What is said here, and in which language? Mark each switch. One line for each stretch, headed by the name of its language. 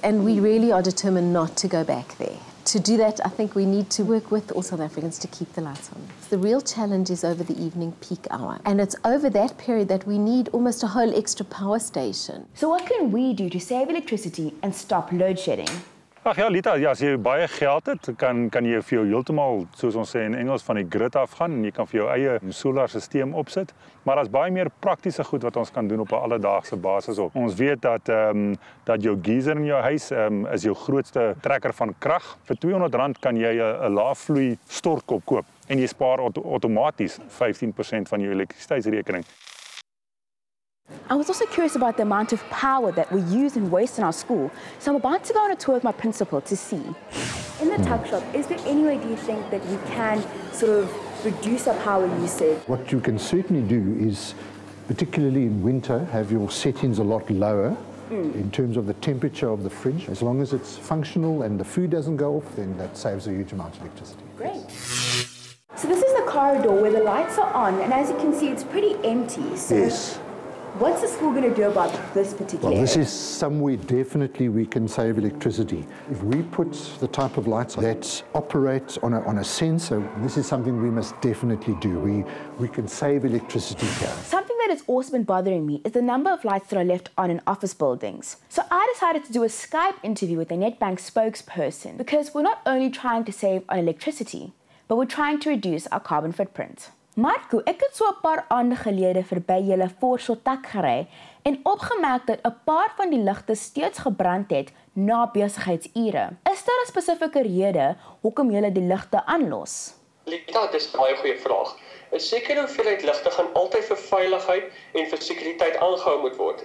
English: And we really are determined not to go back there. To do that, I think we need to work with all South Africans to keep the lights on. The real challenge is over the evening peak hour. And it's over that period that we need almost a whole extra power station. So what can we do to save electricity and stop load shedding?
Afrikaans: Ag ja, Litha, ja, as jy baie geld het, kan jy vir jou heeltemal, soos ons sê in Engels, van die grid afgaan en jy kan vir jou eie solarstelsel opsit. Maar daar's baie meer praktiese goed wat ons kan doen op 'n alledaagse basis op. Ons weet dat jou geyser in jou huis is jou grootste trekker van krag. Vir R200 kan jy 'n laafvloei stortkop koop en jy spaar outomaties 15% van jou elektrisiteitsrekening.
English: I was also curious about the amount of power that we use and waste in our school, so I'm about to go on a tour with my principal to see. In the tuck shop, is there any way do you think that we can sort of reduce our power usage? What you can certainly do is, particularly in winter, have your settings a lot lower in terms of the temperature of the fridge. As long as it's functional and the food doesn't go off, then that saves a huge amount of electricity. Great. So this is the corridor where the lights are on, and as you can see, it's pretty empty. So yes. What's the school going to do about this particular Well, this area? is somewhere definitely we can save electricity. If we put the type of lights that operate on a sensor, this is something we must definitely do. We can save electricity here. Something that has also been bothering me is the number of lights that are left on in office buildings. So I decided to do a Skype interview with a Nedbank spokesperson because we're not only trying to save on electricity, but we're trying to reduce our carbon footprint.
Afrikaans: Marco, ek het so 'n paar aande gelede verby julle voorsortak gery en opgemerk dat 'n paar van die ligte steeds gebrand het na besigheidsure. Is daar 'n spesifieke rede hoekom julle die ligte aanlos? Litha, dis 'n baie goeie vraag. 'n Sekere hoeveelheid ligte gaan altyd vir veiligheid en vir sekuriteit aangehou moet word.